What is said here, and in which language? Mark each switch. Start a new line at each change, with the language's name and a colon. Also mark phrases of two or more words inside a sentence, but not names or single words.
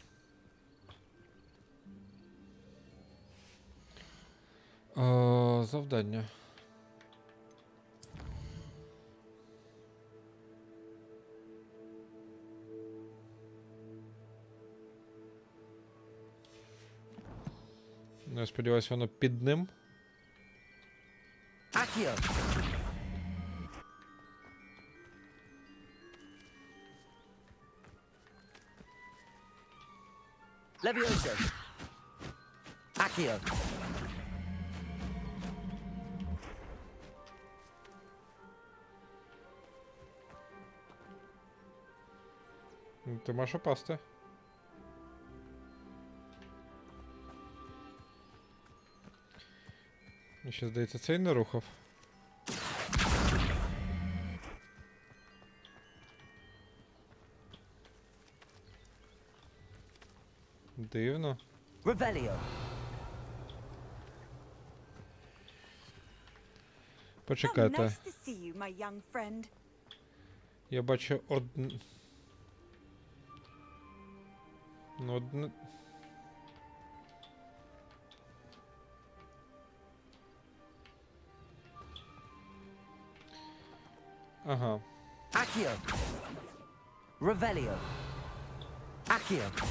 Ukrainian: Завдання. Ну, я сподіваюся, воно під ним.
English: Accio. Levioso. Accio.
Ukrainian: Ти можеш опасти. Ще, здається, цей не рухав. Дивно.
English: Revelio.
Ukrainian: Почекайте.
English: Nice to see you, my young friend.
Ukrainian: Я бачу одне... Ну, одне... Ага.
English: Accio. Revelio. Accio.